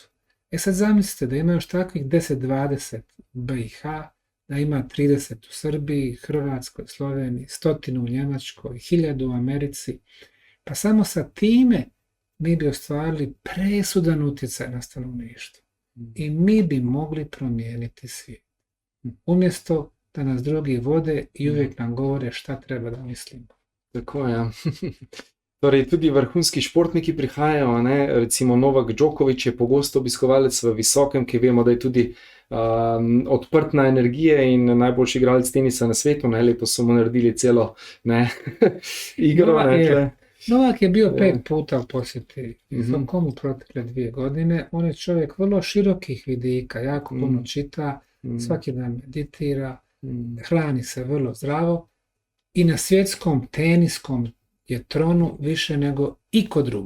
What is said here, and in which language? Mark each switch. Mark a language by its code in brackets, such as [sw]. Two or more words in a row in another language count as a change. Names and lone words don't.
[bs] Sad zamislite da ima još takvih 10-20 u BiH, da ima 30 u Srbiji, Hrvatskoj, Sloveniji, 100 u Njemačkoj, 1000 u Americi. Pa samo sa time mi bi ostvarili presudan utjecaj na stanovništvo. I mi bi mogli promijeniti svijet. Umjesto da nas drugi vode i uvijek nam govore šta treba da mislimo. [sl] Tako, ja. Torej, tudi vrhunski športniki prihajajo, ne? Recimo Novak Djokovic je pogosto obiskovalec v visokem, ki vemo, da je tudi odprt na energije in najboljši igralec tenisa na svetu, ne? Letos so mu naredili celo igro. [bs] Novak je bio 5 puta u posjeti visokom u protekle 2 godine. On je čovjek vrlo širokih vidika, jako puno čita, svaki dan meditira, hrani se vrlo zdravo i na svjetskom teniskom je tronu više nego iko drugi.